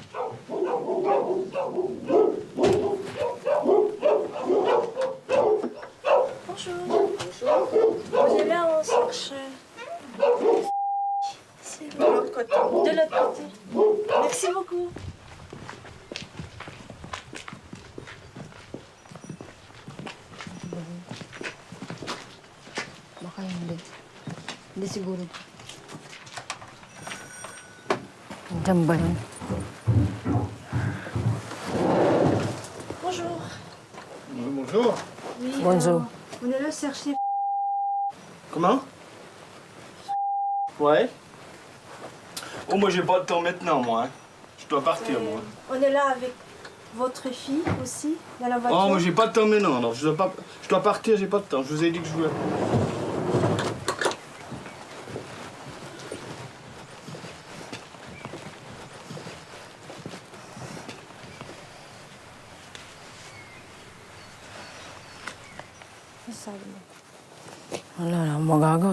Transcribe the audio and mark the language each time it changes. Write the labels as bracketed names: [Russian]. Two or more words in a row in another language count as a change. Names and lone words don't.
[French] Bonjour. On est là, on cherche. C'est de l'autre côté. De l'autre côté. Merci beaucoup. [Filipino] Baka hindi. Hindi siguro. Diyan ba yun? [French] Bonjour. Bonjour. Oui, Bonjour. On est là chercher. Comment? Ouais. Oh, moi, j'ai pas le temps maintenant, moi. Hein. Je dois partir, moi. On est là avec votre fille aussi, dans la voiture. Oh, moi, j'ai pas le temps maintenant. Alors, je dois partir, j'ai pas de temps. Je vous ai dit que je voulais. [Filipino] Sabi mo. Wala na akong magagawa.